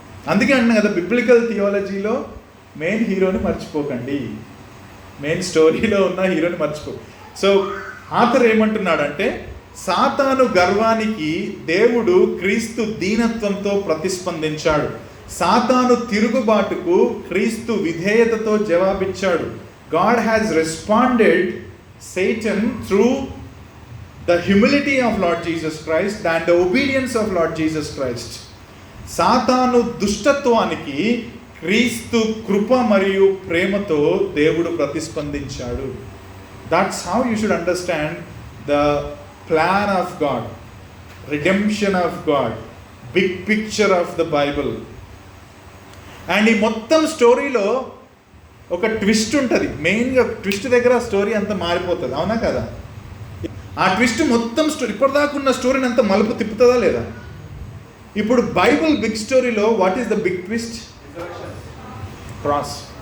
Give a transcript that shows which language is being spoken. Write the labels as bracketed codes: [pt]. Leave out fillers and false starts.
[te] అందుకే అంటున్నాను కదా, బిబ్లికల్ థియాలజీలో మెయిన్ హీరోని మర్చిపోకండి, మెయిన్ స్టోరీలో ఉన్న హీరోని మర్చిపో. సో ఆథర్ ఏమంటున్నాడంటే, సాతాను గర్వానికి దేవుడు క్రీస్తు దీనత్వంతో ప్రతిస్పందించాడు. సాతాను తిరుగుబాటుకు క్రీస్తు విధేయతతో జవాబిచ్చాడు. [en] God has responded Satan through the humility of Lord Jesus Christ and the obedience of Lord Jesus Christ. [te] సాతాను దుష్టత్వానికి క్రీస్తు కృప మరియు ప్రేమతో దేవుడు ప్రతిస్పందించాడు. [en] That's how you should understand the plan of God, redemption of God, big picture of the Bible. [te] And ఈ మొత్తం స్టోరీలో ఒక twist ఉంటుంది. మెయిన్గా ట్విస్ట్ దగ్గర స్టోరీ అంతా మారిపోతుంది, అవునా కదా? ఆ ట్విస్ట్ మొత్తం స్టోరీ, ఇప్పటిదాకా ఉన్న స్టోరీని అంతా మలుపు తిప్పుతుందా లేదా? ఇప్పుడు బైబుల్ బిగ్ స్టోరీలో [en] What is the big twist? [te] Cross.